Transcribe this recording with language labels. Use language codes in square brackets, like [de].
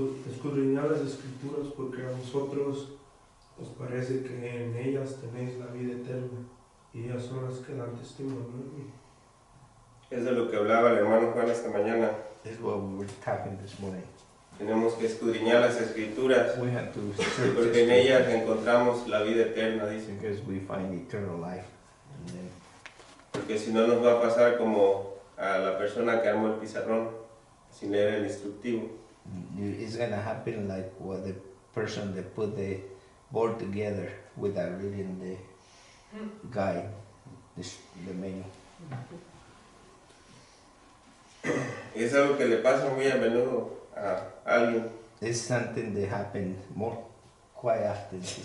[es] Escudriñad las escrituras porque a vosotros os parece que en ellas tenéis la vida eterna y ellas son las que dan testimonio de mí. Es de lo que hablaba el hermano Juan esta mañana. [en] This is what we were talking this morning. [es] Tenemos que escudriñar las escrituras, [en] We have to search [es] porque en [en] the [es] ellas [en] scriptures [es] encontramos la vida eterna, dice. [en] because we find eternal life. And then [es] Porque si no nos va a pasar como a la persona que armó el pizarrón sin leer el instructivo. [en] it's gonna happen like what the person that put the board together without reading the guide, the menu. [es] Y es algo que le pasa muy a menudo a alguien. [en] It's something that happened quite often.